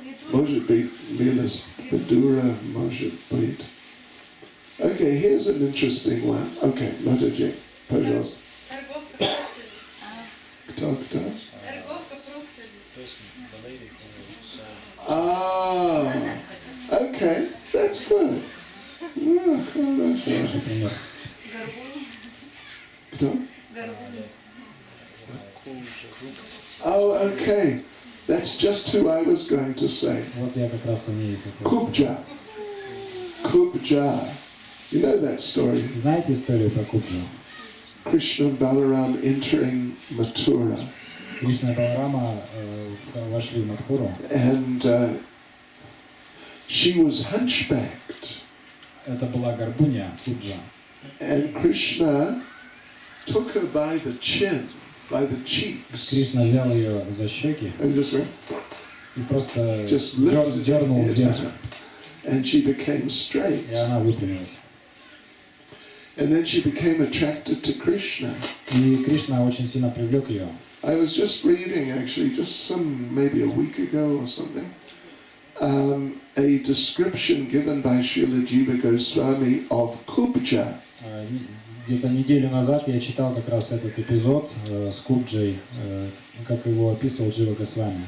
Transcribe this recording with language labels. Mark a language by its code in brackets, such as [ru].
[ru] Может быть, милость Vidura, может быть. [en] Okay, here's an interesting one. Okay, Mataji, пожалуйста. [ru] Торговка фруктами. Кто? Торговка фруктами. [en] Ah, okay, that's good. [ru] Хорошо. Хороший пример. Горбуни. Кто? Горбуни. [en] Oh, okay. That's just who I was going to say. [ru] Вот я как раз о ней хотел [en] Kubja. Kubja. You know that story? [ru] сказать. Знаете историю про Кубджу? [en] Krishna and Balaram entering Mathura, [ru] Кришна и Баларама вошли в Мадхуру. [en] and she was hunchbacked, [ru] Это была горбуня, Куджа. [en] and Krishna took her by the chin, by the cheeks, [ru] Кришна взял ее за щеки [en] and just went, [ru] и просто [en] just lifted [ru] дернул [en] her [ru] вверх, [en] head up, and she became straight. [ru] и она выпрямилась. [en] And then she became attracted to Krishna. [ru] И Кришна очень сильно привлек ее. [en] I was just reading, actually, maybe a week ago or something, a description given by Srila Jiva Goswami of Kubja. [ru] Где-то неделю назад я читал как раз этот эпизод с Кубджей, как его описывал Джива Госвами.